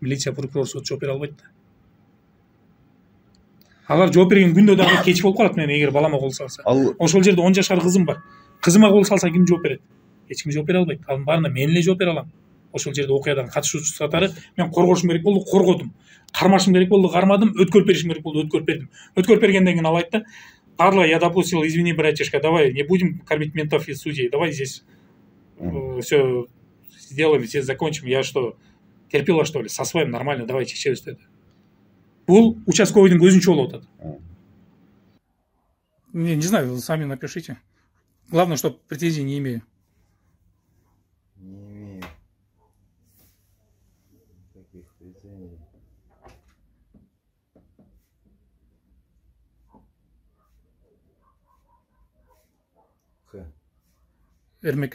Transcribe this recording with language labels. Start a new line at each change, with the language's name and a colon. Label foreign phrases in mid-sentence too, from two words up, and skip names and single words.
Kyrgyz: милиция, прокурор, сот жооп бере албайт да. Алар жооп берген күндө дагы кеч болуп калат. Мен эгер балама кол салса, ошол жерде 10 жашар кызым бар. Кызыма кол салса ким жооп берет? Эч ким жооп бере албайт. Анын баарына мен эле жооп бере алам. Ошол жерде окуядан катышуучу катары мен коргошум керек болду, коргодум. Кармашым керек болду, кармадым, өткөрүп беришим керек болду, өткөрүп бердим. Өткөрүп бергенден кийин ал айтты:
Russian: "Падла, я допустил, извини, братишка, давай не будем кормить ментов и судей, давай здесь все сделаем, здесь закончим. Я что, терпила, что ли? Со своим нормально, давай
Kyrgyz: чечебиз" деди. Бул участковыйдын көзүнчө болуп атат.
Russian: Не знаю, вы сами напишите. Главное, что претензий не имею. Не имею. Таких претензий. Эрмек.